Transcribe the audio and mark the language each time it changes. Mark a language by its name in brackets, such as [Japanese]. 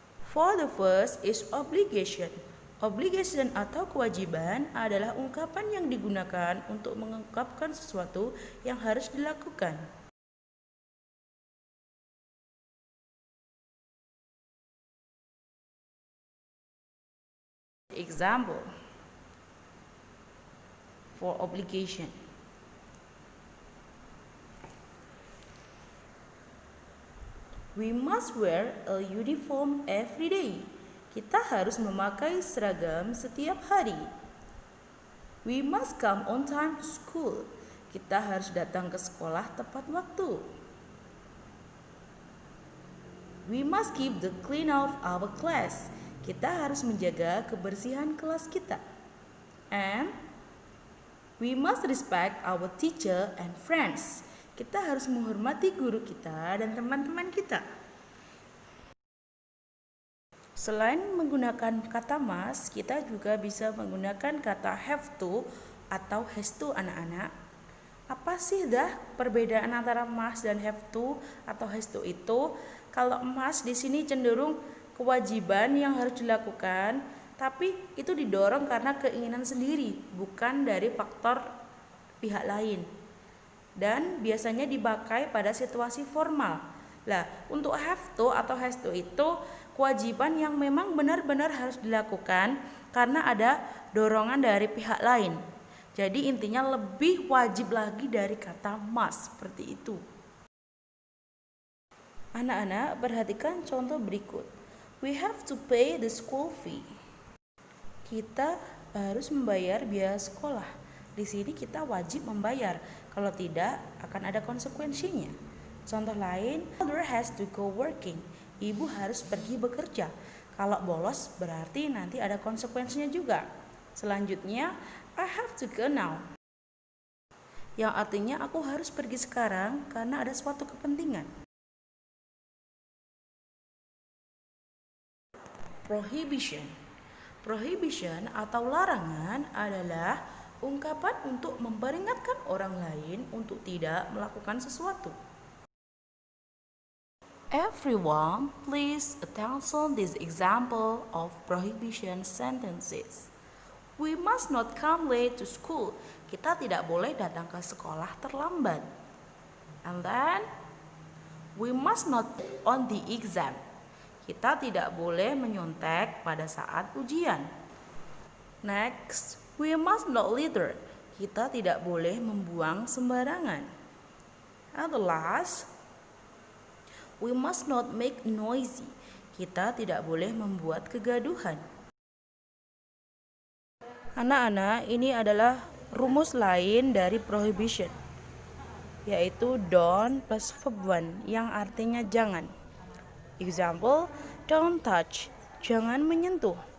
[English] For the first is obligation. [Indonesian] Obligation atau kewajiban adalah ungkapan yang digunakan untuk mengungkapkan sesuatu yang harus dilakukan. [English] Example for obligation. We must wear a uniform every day. [Indonesian] Kita harus memakai seragam setiap hari. [English] We must come on time to school. [Indonesian] Kita harus datang ke sekolah tepat waktu. [English] We must keep the clean of our class. [Indonesian] Kita harus menjaga kebersihan kelas kita. [English] And we must respect our teacher and friends. [Indonesian] Kita harus menghormati guru kita dan teman-teman kita. Selain menggunakan kata must, kita juga bisa menggunakan kata have to atau has to anak-anak. Apa sih perbedaan antara must dan have to atau has to itu? Kalau must di sini cenderung kewajiban yang harus dilakukan, tapi itu didorong karena keinginan sendiri, bukan dari faktor pihak lain. Dan biasanya dipakai pada situasi formal. Lah, untuk have to atau has to itu kewajiban yang memang benar-benar harus dilakukan karena ada dorongan dari pihak lain. Jadi intinya lebih wajib lagi dari kata must, seperti itu. Anak-anak, perhatikan contoh berikut. [English] We have to pay the school fee. [Indonesian] Kita harus membayar biaya sekolah. Di sini kita wajib membayar. Kalau tidak, akan ada konsekuensinya. Contoh lain, [English] mother has to go working. [Indonesian] Ibu harus pergi bekerja. Kalau bolos berarti nanti ada konsekuensinya juga. Selanjutnya, [English] I have to go now. [Indonesian] Yang artinya aku harus pergi sekarang karena ada suatu kepentingan. Prohibition. Prohibition atau larangan adalah ungkapan untuk memperingatkan orang lain untuk tidak melakukan sesuatu. [English] Everyone, please attention this example of prohibition sentences. We must not come late to school. [Indonesian] Kita tidak boleh datang ke sekolah terlambat. [English] And then, we must not on the exam. [Indonesian] Kita tidak boleh menyontek pada saat ujian. [English] Next, we must not litter. [Indonesian] Kita tidak boleh membuang sembarangan. [English] And the last, we must not make noisy. [Indonesian] Kita tidak boleh membuat kegaduhan. Anak-anak, ini adalah rumus lain dari prohibition, yaitu don't plus verb one yang artinya jangan. [English] Example, don't touch, [Indonesian] jangan menyentuh.